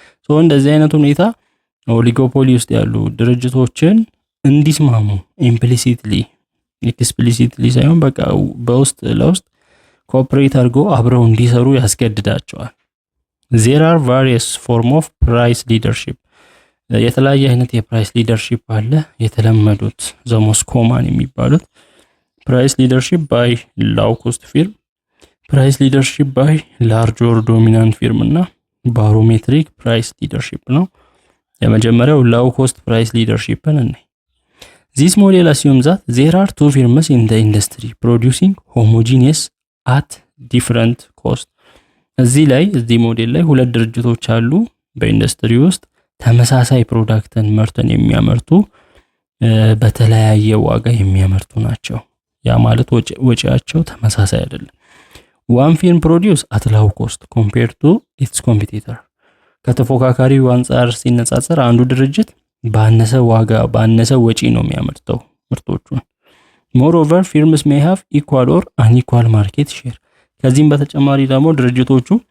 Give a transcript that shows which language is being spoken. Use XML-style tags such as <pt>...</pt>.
<am>so እንደዚህ አይነት ሁኔታ ኦሊጎፖሊ ውስጥ ያሉ ድርጅቶችን እንዲስማሙ implicitly explicitly ሳይሆን በቃ በውስጥ ለውስጥ ኮኦፐሬት አድርጎ አብረው እንዲሰሩ ያስገድዳቸዋል።</am> <en>there are various form of price leadership.</en> <am>የተለያየ አይነት የፕራይስ ሊደርሺፕ አለ።</am> <en>የተለመዱት the most common የሚባሉት price leadership by low cost firm, price leadership by large or dominant firm እና barometric price leadership ነው። የመጀመሪያው low cost price leadership ነው። this model assumes that there are two firms in the industry producing homogeneous at different cost.</en> <am>እዚህ ሞዴል ላይ ሁለት ድርጅቶች አሉ በኢንዱስትሪ ውስጥ ተመሳሳይ ፕሮዳክትን ምርትን የሚያመርቱ በተለያየ ዋጋ የሚያመርቱ ናቸው። ያ ማለት ወጪያቸው ተመሳሳይ አይደለም።</am> <en>ዋን ፊልም ፕሮዲውስ አት ላው ኮስት ኮምፔርድ ቱ ኢትስ ኮምፒቲተር</en> <am>ከተፎካካሪው አንጻር ሲነጻጸር አንዱ ድርጅት ባነሰ ዋጋ ባነሰ ወጪ ነው የሚያመርተው ምርቶቹን።</am> <en>ሞሮቨር ፊርምስ ሜይ ሃቭ ኢኳል ኦር አንኢኳል ማርኬት ሼር</en> <am>ከዚህም በተጨማሪ ደግሞ ድርጅቶቹ</am>